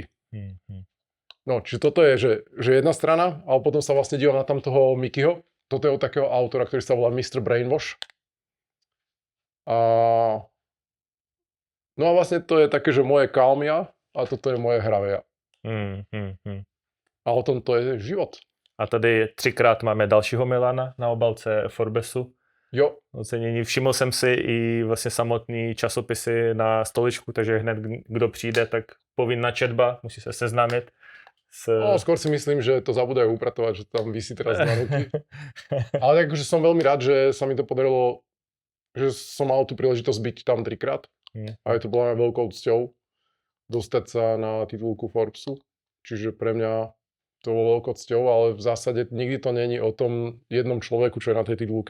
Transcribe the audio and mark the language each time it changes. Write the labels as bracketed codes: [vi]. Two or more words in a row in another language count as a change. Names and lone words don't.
[sk] No, čiže toto je, že jedna strana, ale potom sa vlastne dívam na tam toho Mickeyho. Toto je od takého autora, ktorý sa volá Mr. Brainwash. No a vlastne to je také, že moje kalmia a toto je moje hravia. A o tom to je život. [cs] A tady 3krát máme dalšího Milana na obalce Forbesu. Jo. Ocenění. Všiml jsem si i vlastně samotný časopisy na stoličku, takže hned kdo přijde, tak povinná četba, musí se seznámit. [sk] No, skôr si myslím, že to zabudajú upratovať, že tam visí teraz 2 roky. Ale akože som veľmi rád, že sa mi to podarilo, že som mal tú príležitosť byť tam 3krát. A je to bola veľkou cťou dostať sa na titulku Forbesu. Čiže pre mňa to bolo veľkou cťou, ale v zásade nikdy to není o tom jednom človeku, čo je na tej titulke.